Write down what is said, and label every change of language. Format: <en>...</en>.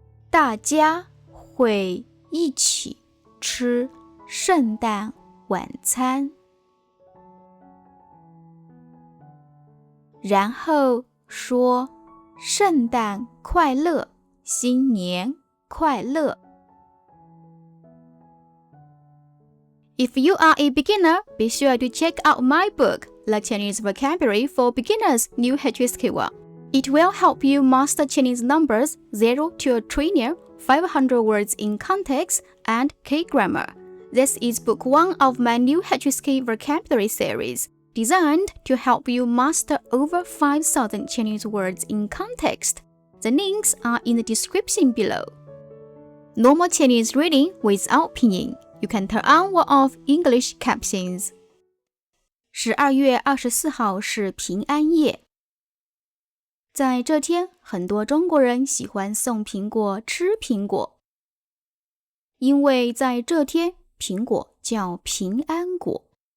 <zh>大家会一起吃圣诞晚餐，然后说圣诞快乐，新年快乐。</zh> <en>If you are a beginner, be sure to check out my book, The Chinese Vocabulary for Beginners New HSK1. It will help you master Chinese numbers 0 to a trillion, 500 words in context, and K-grammar. This is book 1 of my new HSK vocabulary series, designed to help you master over 5,000 Chinese words in context. The links are in the description below. Normal Chinese reading without pinyin. You can turn on or off English captions.</en> <zh>12月24是平安夜，在这天，很多中国人喜欢送苹果、吃苹果，因为在这天，苹果叫平安果。</zh>